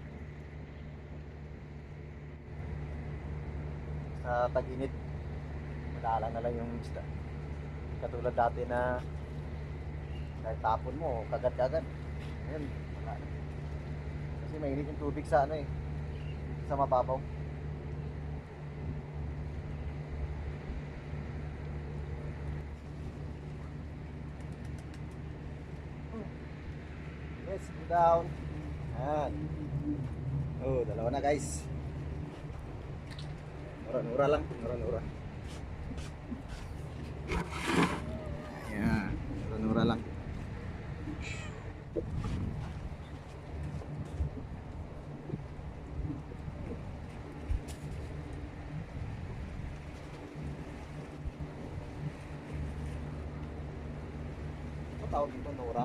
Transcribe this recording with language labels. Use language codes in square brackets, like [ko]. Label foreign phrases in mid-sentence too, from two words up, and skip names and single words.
[tl] Sa tag-init, madalang na lang yung isda. Katulad dati na kahit tapon mo, kagat-kagat. Ngayon, wala na. Kasi mainit yung tubig sa ano eh, sa mababaw. [en] Let's go down. [tl] Ayan. Oh, dalawa na guys. Nura-nura lang, nura-nura. Ayan, nura-nura lang. Ano tawag dito, nura?